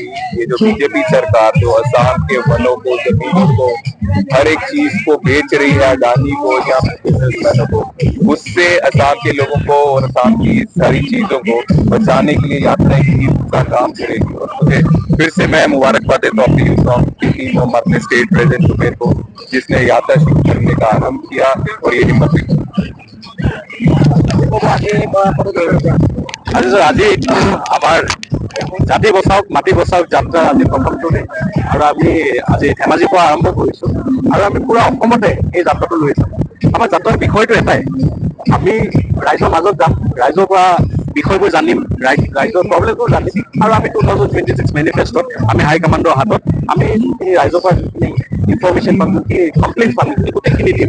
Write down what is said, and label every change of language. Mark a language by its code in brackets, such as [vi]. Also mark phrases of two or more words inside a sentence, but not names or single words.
[hi] ये जो बीजेपी सरकार जो असम के वनों को, जमीनों को, हर एक चीज को बेच रही है, अडानी को या बिजनेसमैनों को, उससे असम के लोगों को और असम की सारी चीजों को बचाने के लिए यात्रा एक का काम करेगी। और मुझे फिर से मैं मुबारकबाद देता हूँ अपनी यूथ की टीम और अपने [en] state president [hi] जुबेर को, जिसने यात्रा शुरू करने का आरम्भ किया और ये हिम्मत [as] আজি আমাৰ জাতি বচাওক মাটি বচাওক যাত্ৰা আজি প্ৰথমটো দিন আৰু আমি আজি ধেমাজিৰ পৰা আৰম্ভ কৰিছোঁ আৰু আমি পুৰা অসমতে এই যাত্ৰাটো লৈ যাম। আমাৰ যাত্ৰাৰ বিষয়টো এটাই, আমি ৰাইজৰ মাজত যাম, ৰাইজৰ পৰা বিষয়বোৰ জানিম, ৰাইজৰ প্ৰব্লেমবোৰ জানিম আৰু আমি 2026 মেনিফেষ্টত আমি হাইকমাণ্ডৰ হাতত আমি এই ৰাইজৰ পৰা যিখিনি ইনফৰমেশ্যন পাম, যিখিনি কমপ্লেইন পাম, গোটেইখিনি দিম।